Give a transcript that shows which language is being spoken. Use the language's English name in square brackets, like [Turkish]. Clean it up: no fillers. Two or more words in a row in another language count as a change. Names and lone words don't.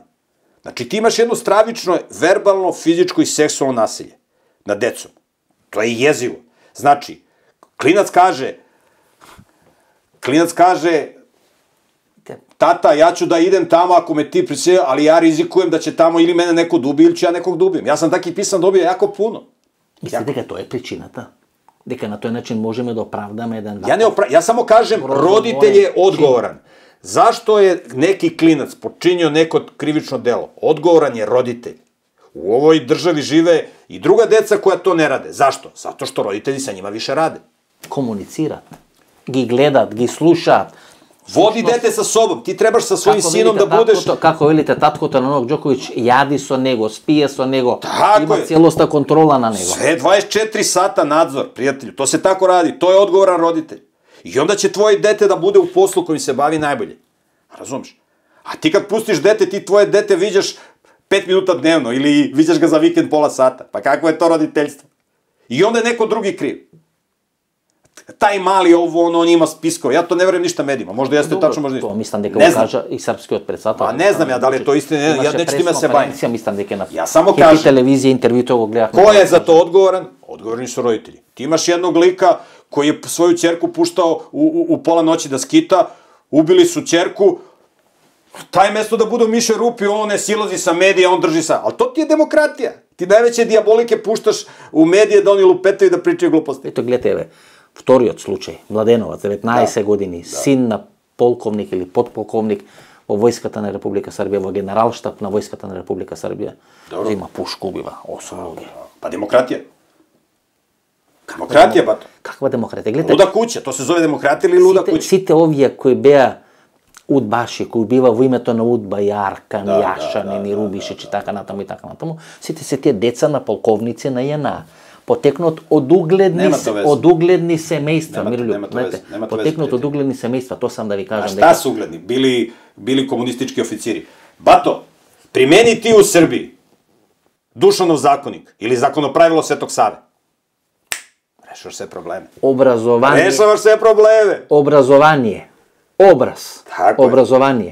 [Serbian] Znači, ti imaš jedno stravično, verbalno, fizičko i seksualno nasilje nad decom. To je jezivo. Znači, klinac kaže, tata, ja ću da idem tamo ako me ti prisije, ali ja rizikujem da će tamo ili mene neko dubi ili ću ja nekog dubim. Ja sam taki pisan dobio jako puno. [Macedonian] Mislite дека тоа е причината? Дека на тој начин можеме да оправдаме еден... [Serbian] Ja samo kažem, roditelj je odgovoran. Zašto je neki klinac počinio neko krivično delo? Odgovoran je roditelj. U ovoj državi žive i druga deca koja to ne rade. Zašto? Zato što roditelji sa njima više rade. [Macedonian] Komunicirат, ги гледат, ги слушаат. [Serbian] Vodi dete sa sobom, ti trebaš sa svojim sinom da budeš... [Macedonian] Kako велите, таткото на Новак Đoković јади со него, спие со него, [Serbian] Tako [Macedonian] има [Serbian] je. [Macedonian] целоста контрола на него. [Serbian] Sve 24 sata nadzor, prijatelju. To se tako radi, to je odgovoran roditelj. I onda će tvoje dete da bude u poslu kojim se bavi najbolje. Razumeš? A ti kad pustiš dete, ti tvoje dete viđaš 5 minuta dnevno ili viđaš ga za vikend pola sata. Pa kakvo je to roditeljstvo? I onda je neko drugi kriv. Taj mali ovo, on ima spiskove. Ja to ne verujem ništa medijima. Možda jeste tačno, možda ništa. To mislim [Macedonian] дека го кажа и српскиот председател. [Serbian] Pa ne znam ja da li je to istina, ja neću time se bavim. [Macedonian] Mislim дека на [Serbian] Ja samo kažem. [Macedonian] телевизија интервју тоа го гледав. [Serbian] Ko je za to odgovoran? Odgovorni su roditelji. Ti imaš jednog lika koji je svoju ćerku puštao u pola noći da skita, ubili su ćerku, taj mesto da bude u mišoj rupi, on ne silazi sa medija, on drži sa... Ali to ti je demokratija. Ti najveće dijabolike puštaš u medije da oni lupetaju da pričaju gluposti. [Macedonian] Ето гледате, еве, вториот случај, Младеноваc, 19 години, син на полковник или подполковник во војската на Република Србија, во генералштаб на војската на Република Србија, зима пушку, убива 8 луѓе. [Serbian] Pa demokratija. Demokratija, bato. [Macedonian] Каква демократија? Гледате, [Serbian] Luda kuća, to se zove demokratija ili luda kuća? [Macedonian] сите овие кои беа удбаши, кои бива во името на удба и Аркан, и Јашанин, и Рубишич и така натаму и така натаму, сите се тие деца на полковници на JNA. Потекнат од угледни семејства, Мирољуб, знаете, потекнат од угледни семејства, тоа сам да ви кажам. [Serbian] A šta su ugledni? Bili komunistički oficiri. Bato, primeni ti u Srbiji Dušanov zakonik ili zakonopravilo Svetog Save. Rešavaš sve probleme. Rešavaš sve probleme. Obrazovanje, obraz, obrazovanje.